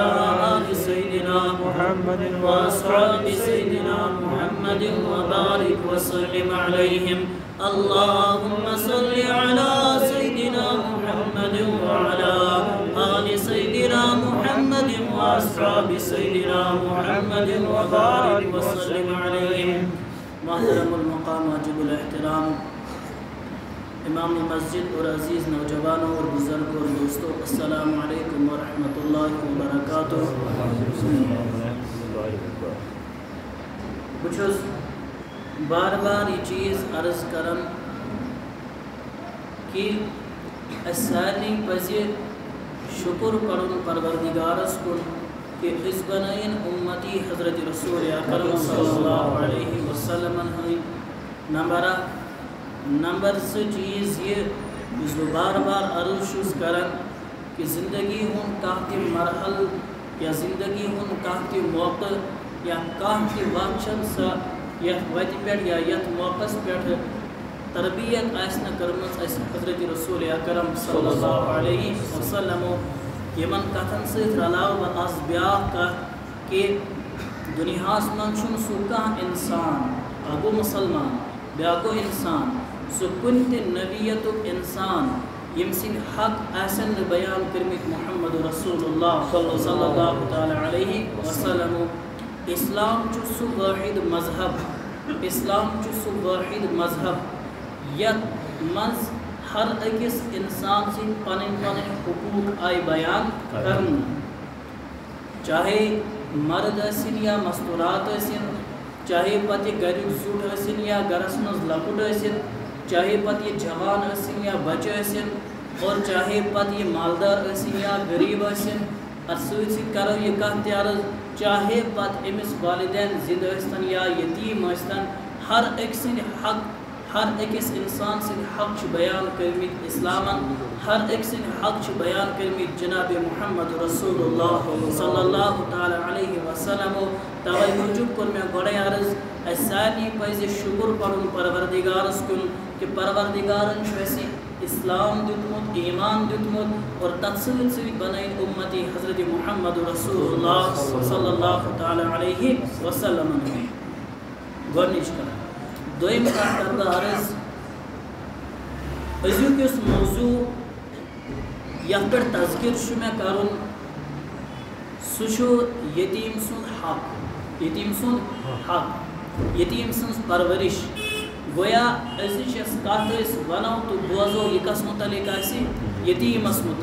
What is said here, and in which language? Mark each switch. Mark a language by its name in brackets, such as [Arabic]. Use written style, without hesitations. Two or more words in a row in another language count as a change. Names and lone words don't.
[Arabic] آل سيدنا محمد وأصحاب سيدنا محمد وبارك وسلم عليهم اللهم صل على سيدنا محمد وعلى آل سيدنا محمد وأصحاب سيدنا محمد وبارك وسلم عليهم [Urdu] محترم المقام واجب الاحترام امام مسجد اور عزیز نوجوانوں اور بزرگوں اور دوستوں [Arabic] السلام علیکم ورحمۃ اللہ وبرکاتہ [Kashmiri] بچھس بار بار یہ چیز عرض کرن کہ سارے پزِ شکر کرن پروردگارس کن کہ اس بنائن امتی حضرت رسول اکرم [Arabic] صلی اللہ علیہ وسلم [Kashmiri] نمبرہ نمبر 2 چیز یہ بار بار عرض کران کہ زندگی ہن کانٛہہ تہِ مرحل یا زندگی ہن کانٛہہ تہِ موقع یا کانٛہہ تہِ وقت چھنہٕ سۄ یتھ وتہِ پٮ۪ٹھ یا یتھ موقعس پٮ۪ٹھ تربیت آسہِ نہٕ کٔرمٕژ اَسہِ حضرت رسول اکرم [Arabic] صلی اللہ علیہ وسلم [Kashmiri] یمن کتھن سۭتۍ رلاو بہٕ آز بیٛاکھ کتھ کہ دُنیاہس منٛز چھُنہٕ سُہ کانٛہہ انسان اکھ گوٚو مُسلمان بیٛاکھ گوٚو انسان سُہ کُنہِ تہِ نبیتُک انسان یم سٕنٛدۍ حق آسن نہٕ بیان کٔرمٕتۍ [Arabic] محمد رسول اللہ صلی اللہ تعالیٰ علیہ وسلم [Kashmiri] اسلام چھُ سُہ وٲحد مذہب اسلام چھُ سُہ وٲحد مذہب یتھ منٛز ہر أکِس انسان سٕنٛدۍ پنٕنۍ پنٕنۍ حقوٗق آیہِ بیان کرنہٕ چاہے مرد ٲسِن یا مستورات ٲسِن چاہے پتہٕ یہِ گریُک زیُٹھ ٲسِن یا گرس منٛز لۄکُٹ ٲسِن چاہے پتہٕ یہِ جوان ٲسِن یا بچہٕ ٲسِن اور چاہے پتہٕ یہِ مالدار ٲسِن یا غریٖب ٲسِن اتھ سۭتۍ سۭتۍ کرو یہِ کتھ تہِ عرض چاہے پتہٕ أمِس والدین زِندٕ ٲسۍتن یا یتیٖم ٲسۍتن ہر أکۍ سٕنٛدۍ حق ہر أکِس انسان سٕنٛدۍ حق چھِ بیان کٔرمٕتۍ اسلامن ہر أکۍ سٕنٛدۍ حق چھِ بیان کٔرمٕتۍ جناب [Arabic] محمد رسول اللہ صلی اللہ تعالیٰ علیہ وسلم [Kashmiri] توے موٗجوٗب کوٚر مےٚ گۄڈے عرض اَسہِ سارنٕے پزِ شُکر پرُن پروردگارس کُن کہ پروردگارن چھُ اَسہِ اسلام دیُتمُت ایمان دیُتمُت اور تتھ سۭتۍ سۭتۍ بنٲیِن اُمتی حضرت محمد [Arabic] رسول اللہ صلی اللہ تعالیٰ علیہ وسلم [Kashmiri] گۄڈنِچ کتھ دوٚیِم کتھ کرٕ بہٕ عرض أزیُک یُس موضوٗع یتھ پٮ۪ٹھ تذکر چھُ مےٚ کرُن سُہ چھُ یتیٖم سُنٛد حق یتیٖم سُنٛد حق یتیٖم سٕنٛز پرورش گویا أزِچ یۄس کتھ أسۍ ونو تہٕ بوزو یہِ کس متعلق آسہِ یتیٖمس